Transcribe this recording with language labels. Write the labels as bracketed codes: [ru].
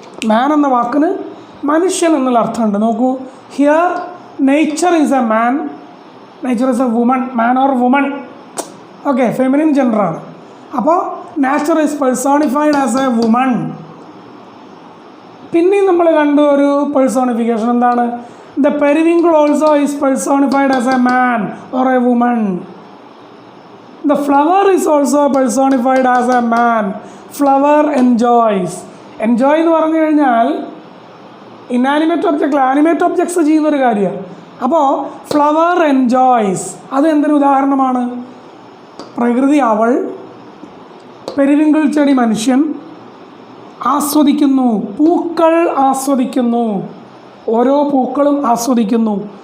[ml] മാൻ എന്ന വാക്കിന് മനുഷ്യൻ എന്നുള്ള അർത്ഥമുണ്ട്. നോക്കൂ, [en] Here nature is a man, nature is a woman, man or woman. Okay, [ml] feminine ജെൻഡറാണ്. അപ്പോൾ [en] Nature is personified as a woman. [ml] പിന്നെയും നമ്മൾ കണ്ടു ഒരു പേഴ്സോണിഫിക്കേഷൻ. എന്താണ്? [en] The periwinkle also is personified as a man or a woman. The flower is also personified as a man. Flower enjoys. Enjoy [ml] എന്ന് പറഞ്ഞു കഴിഞ്ഞാൽ inanimate object animate objects ചെയ്യുന്നൊരു കാര്യമാണ്. അപ്പോൾ [en] flower enjoys [ml] അത് എന്തൊരു ഉദാഹരണമാണ്? പ്രകൃതി അവൾ, പെരുവിങ്കിൾ ചെടി മനുഷ്യൻ, ആസ്വദിക്കുന്നു, പൂക്കൾ ആസ്വദിക്കുന്നു, ഓരോ പൂക്കളും ആസ്വദിക്കുന്നു.